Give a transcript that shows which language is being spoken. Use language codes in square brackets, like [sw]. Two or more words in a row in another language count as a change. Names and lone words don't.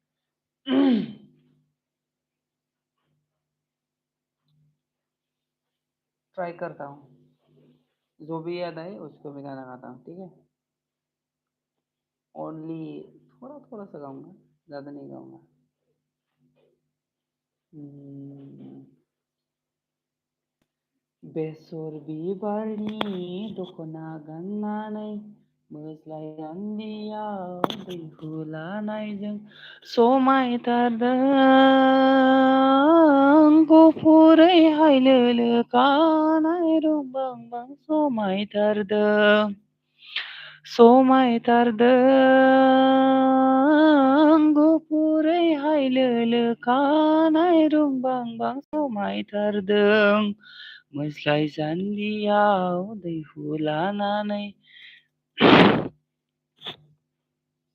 [hi] ट्राई करता हूँ जो भी याद आए उसको भी गाना गाता हूँ ठीक है ओनली थोड़ा थोड़ा सा गाऊंगा ज़्यादा नहीं गाऊंगा [brx] बेसर बिबारनि दख'ना गाननानै मोज्लाय दान्दियाव दैहु लानायजों समायथारदों गुफुरै हायलोलो खानाय रुबांबां समायथारदों समायथारदों गुफुरै हायलोलो खानाय रुबांबां समायथारदों मोज्लाय जान्दियाव दैहु लानानै